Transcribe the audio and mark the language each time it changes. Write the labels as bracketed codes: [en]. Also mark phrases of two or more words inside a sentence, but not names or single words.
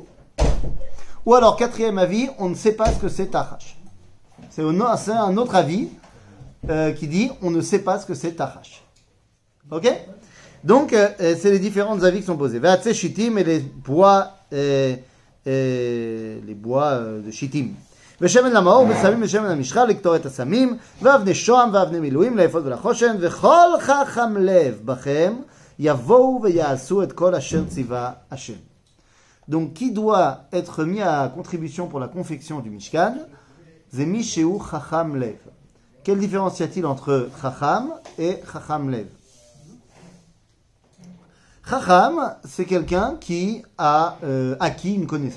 [fr] Ou alors, quatrième avis, on ne sait pas ce que c'est Tachash. C'est un autre avis qui dit on ne sait pas ce que c'est Tachash. Ok? Donc, c'est les différents avis qui sont posés. [he] ועצי שיטים [fr] et les bois... les bois de שיטים. [he] ושמן למאור ושמים ושמן המשחה לקטור את הסמים ואבני שוהם ואבני מילואים לאפוד ולחושן וכל חכם לב בכם יבואו ויעשו את כל אשר ציווה השם. [fr] Donc qui doit être mis à contribution pour la confection du Mishkan? C'est [he] מי שהוא חכם לב. [fr] Quelle différence y a-t-il entre Chacham et [he] חכם לב? [fr] Chacham, c'est quelqu'un qui a acquis une connaissance.